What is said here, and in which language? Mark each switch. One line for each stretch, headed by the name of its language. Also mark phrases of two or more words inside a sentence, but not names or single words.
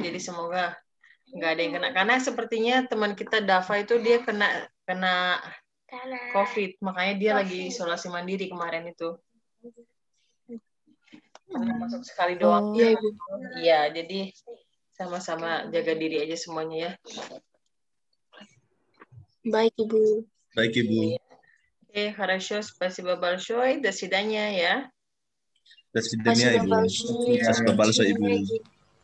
Indonesian: Jadi semoga nggak ada yang kena. Karena sepertinya teman kita Dava itu dia kena COVID, makanya dia lagi isolasi mandiri kemarin itu. Karena masuk sekali doang. Iya, Ibu. Iya, jadi sama-sama jaga diri aja semuanya ya. Baik, Ibu. Baik, Ibu. Oke,
Russian: хорошо, спасибо большое. До свидания ya. До свидания, Ibu. Спасибо большой. Спасибо большое, Ibu.